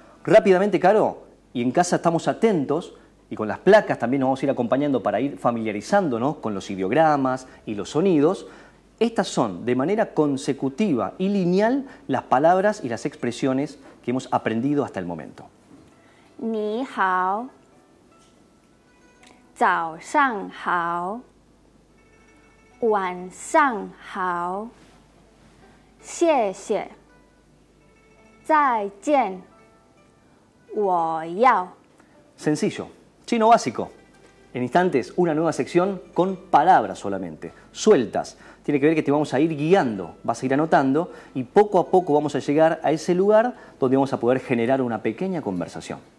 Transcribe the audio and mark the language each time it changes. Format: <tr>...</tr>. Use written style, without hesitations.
<es>Rápidamente, Caro, y en casa estamos atentos y con las placas también nos vamos a ir acompañando para ir familiarizándonos con los ideogramas y los sonidos. Estas son de manera consecutiva y lineal las palabras y las expresiones que hemos aprendido hasta el momento.</es> <zh>你好，早上好，晚上好，谢谢，再见，我要。</zh> <es>Sencillo, chino básico. En instantes, una nueva sección con palabras solamente, sueltas. Tiene que ver que te vamos a ir guiando, vas a ir anotando y poco a poco vamos a llegar a ese lugar donde vamos a poder generar una pequeña conversación.</es>